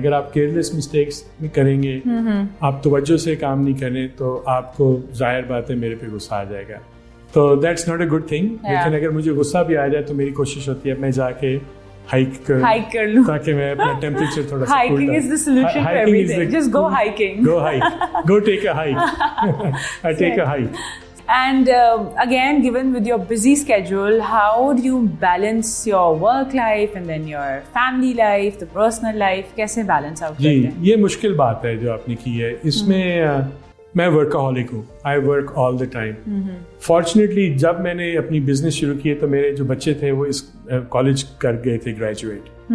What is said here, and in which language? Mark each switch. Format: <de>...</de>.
<ur>اگر آپ careless mistakes کریں گے, آپ توجہ سے کام نہیں کریں, تو آپ کو ظاہر بات ہے میرے پہ غصہ آ جائے گا. تو that's not a good thing. لیکن اگر مجھے غصہ بھی آ جائے تو میری کوشش ہوتی ہے میں جا کے ہائک کر لوں, تاکہ میں اپنا ٹیمپریچر تھوڑا سا cool down.</ur> <en>Hiking is the solution for everything. Just go hiking. Go hike. Go take a hike. I take a hike. And again, given with your busy schedule, how do you balance your work life and then your family life, the personal life?</en> <ur>کیسے balance out کرتے ہیں؟ جی, یہ مشکل بات ہے جو آپ نے کی ہے. اس میں میں ورکاہولک ہوں. I work all the time. Fortunately جب میں نے اپنی بزنس شروع کی تو میرے جو بچے تھے وہ اس کالج کر گئے تھے گریجویٹ.</ur>